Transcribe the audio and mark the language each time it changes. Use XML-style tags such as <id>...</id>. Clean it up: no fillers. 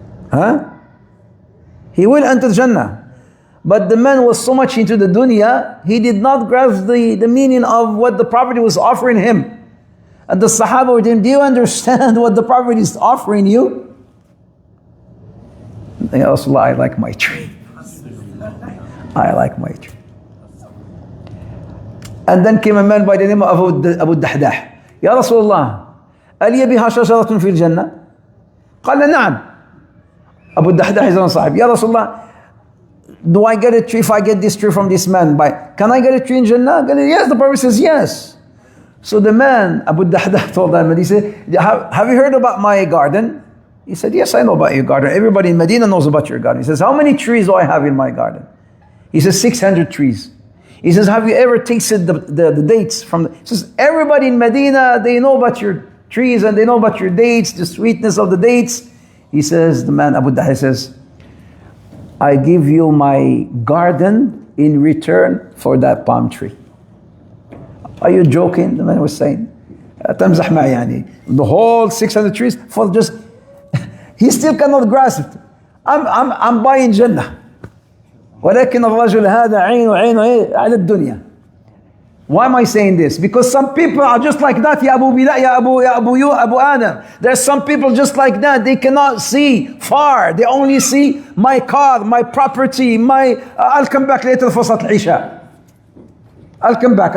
<en>Huh? He will enter Jannah. But the man was so much into the dunya, he did not grasp the meaning of what the Prophet was offering him. And the Sahaba were saying, do you understand what the Prophet is offering you? Ya Rasulullah, I like my tree. I like my tree. And then came a man by the name of Abu Dahdah.</en> <ar>Ya Rasulullah, ألي بها شجرة في الجنة؟ قال نعم.</ar> <en>Abu Dahdah is on sahib. Ya Rasulullah, do I get a tree if I get this tree from this man? Can I get a tree in Jannah? Yes. The Prophet says yes. So the man, Abu Dahdah, told him, and he said, have you heard about my garden? He said, yes, I know about your garden. Everybody in Medina knows about your garden. He says, how many trees do I have in my garden? He says, 600 trees. He says, have you ever tasted the dates from he says, everybody in Medina, they know about your trees and they know about your dates, the sweetness of the dates. He says, the man, Abu Dahdah says, I give you my garden in return for that palm tree. Are you joking? The man was saying,</en> <ar>تمزح معي يعني.</ar> <en>The whole 600 trees for just, he still cannot grasp it. I'm buying Jannah.</en> <ar>ولكن الرجل هذا عينه على الدنيا.</ar> <en>Why am I saying this? Because some people are just like that. Ya Abu Bila, Ya Abu Adam. There's some people just like that. They cannot see far. They only see my car, my property, I'll come back later for Salat al-Isha. I'll come back.</en>